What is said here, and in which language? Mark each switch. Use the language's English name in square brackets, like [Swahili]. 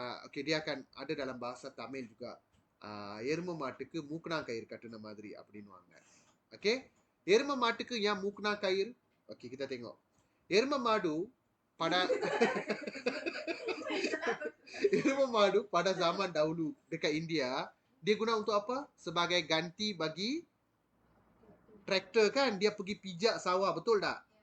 [Malay] Okey, dia akan ada dalam bahasa Tamil juga. [Tamil] எரும மாட்டுக்கு மூக்குனா கயிறு கட்டுன மாதிரி அப்படின்னுவாங்க. Okey. எரும மாட்டுக்கு yang மூக்குனா கயிறு? [Malay] Okey, kita tengok. [Tamil] எரும மாடு [Malay] pada எரும மாடு pada zaman dahulu dekat India, dia guna untuk apa? Sebagai ganti bagi traktor kan, dia pergi pijak sawah, betul tak?